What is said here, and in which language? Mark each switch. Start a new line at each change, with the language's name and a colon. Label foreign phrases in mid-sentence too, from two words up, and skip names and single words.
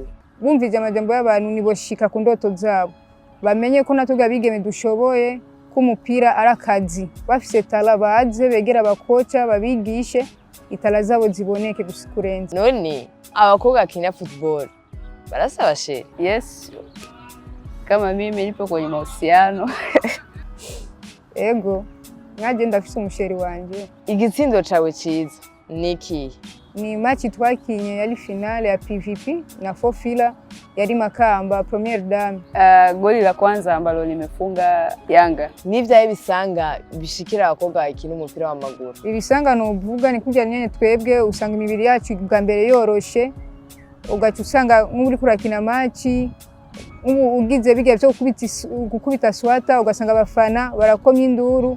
Rundi: Bumvije amajambo y'abantu niboshika ku ndoto zabo, bamenye ko natwe abigeme dushoboye, ko umupira ari akazi. Bafise talent baze begera abakoca babigishe, itala zabo ziboneke kurenza. None abakobwa bakina football barasaba sheri?
Swahili: Yes, kama mimi nipo kwenye mahusiano.
Rundi: Ego, ngaje ndafise umusheri wanje. Igitsindo cawe ciza niki? Ni match twakinye yari finale ya PVP na Fofila yari Makamba première dame.
Swahili: Goli la kwanza ambalo nimefunga Yanga.
Rundi: Nivyaye bisanga bishikira abakobwa bakina umupira w'amaguru? Ibisanga no vuga ni kujya nyene twebwe usanga imibiri yacu bwa mbere yoroshe, ugaca usanga nk'uri kurakina match ugize bigiye byo gukubita swata, ugasanga abafana barakomye induru.